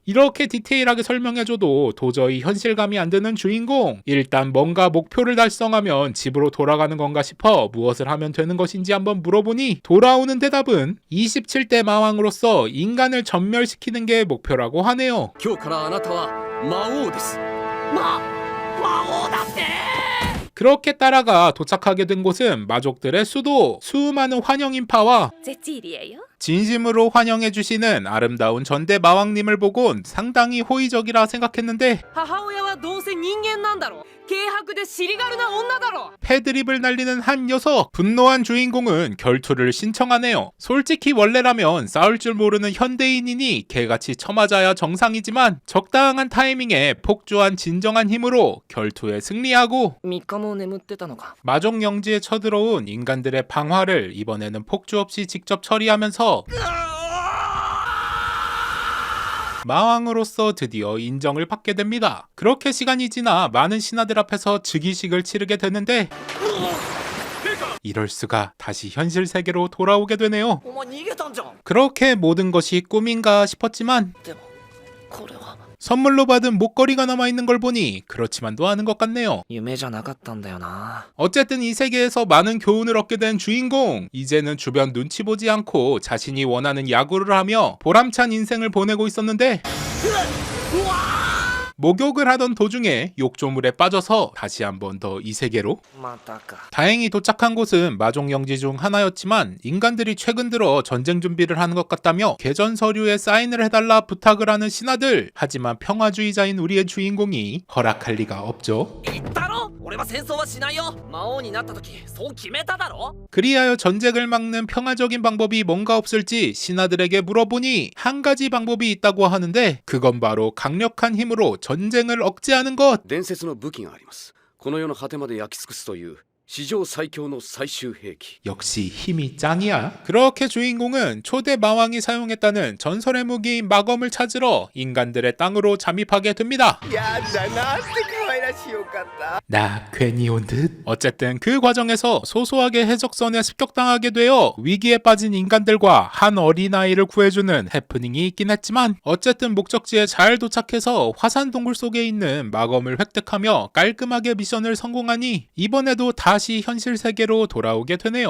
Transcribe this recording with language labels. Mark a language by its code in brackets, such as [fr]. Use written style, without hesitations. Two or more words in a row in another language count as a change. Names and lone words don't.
[ko] 이렇게 디테일하게 설명해줘도 도저히 현실감이 안 드는 주인공. 일단 뭔가 목표를 달성하면 집으로 돌아가는 건가 싶어 무엇을 하면 되는 것인지 한번 물어보니 돌아오는 대답은 27대 마왕으로서 인간을 전멸시키는 게 목표라고 하네요. [ja] 今日からあなたは魔王です。魔王だって。 [ko] 그렇게 따라가 도착하게 된 곳은 마족들의 수도. 수많은 환영 인파와 진심으로 환영해주시는 아름다운 전대 마왕님을 보곤 상당히 호의적이라 생각했는데 [ja] 母親はどうせ人間なんだろ。軽薄で尻軽な女だろ。 [ko] 패드립을 날리는 한 녀석. 분노한 주인공은 결투를 신청하네요. 솔직히 원래라면 싸울 줄 모르는 현대인이니 개같이 쳐맞아야 정상이지만 적당한 타이밍에 폭주한 진정한 힘으로 결투에 승리하고 [ja] 3 日も眠ってたのか。 [ko] 마족 영지에 쳐들어온 인간들의 방화를 이번에는 폭주 없이 직접 처리하면서 마왕으로서 드디어 인정을 받게 됩니다. 그렇게 시간이 지나 많은 신하들 앞에서 즉위식을 치르게 되는데 이럴 수가, 다시 현실 세계로 돌아오게 되네요. [ja] お前逃げたんじゃん。 [ko] 그렇게 모든 것이 꿈인가 싶었지만 [ja] でもこれは [ko] 선물로 받은 목걸이가 남아있는 걸 보니 그렇지만도 않은 것 같네요. [ja] 夢じゃなかったんだよな。 [ko] 어쨌든 이 세계에서 많은 교훈을 얻게 된 주인공. 이제는 주변 눈치 보지 않고 자신이 원하는 야구를 하며 보람찬 인생을 보내고 있었는데 목욕을 하던 도중에 욕조물에 빠져서 다시 한번 더 이 세계로. [ja] またか。 [ko] 다행히 도착한 곳은 마족 영지 중 하나였지만 인간들이 최근 들어 전쟁 준비를 하는 것 같다며 개전 서류에 사인을 해달라 부탁을 하는 신하들. 하지만 평화주의자인 우리의 주인공이 허락할 리가 없죠. [ja] 言ったろ？俺は戦争はしないよ。魔王になった時そう決めただろ。 [ko] 그리하여 전쟁을 막는 평화적인 방법이 뭔가 없을지 신하들에게 물어보니 한 가지 방법이 있다고 하는데 그건 바로 강력한 힘으로 전쟁을 억제하는 것. [ja] 伝説の武器があります。この世の果てまで焼き尽くすという史上最強の最終兵器。 [ko] 역시 힘이 짱이야. 그렇게 주인공은 초대 마왕이 사용했다는 전설의 무기인 마검을 찾으러 인간들의 땅으로 잠입하게 됩니다. 나 괜히 온 듯? 어쨌든 그 과정에서 소소하게 해적선에 습격당하게 되어 위기에 빠진 인간들과 한 어린아이를 구해주는 해프닝이 있긴 했지만 어쨌든 목적지에 잘 도착해서 화산 동굴 속에 있는 마검을 획득하며 깔끔하게 미션을 성공하니 이번에도 다시 현실 세계로 돌아오게 되네요.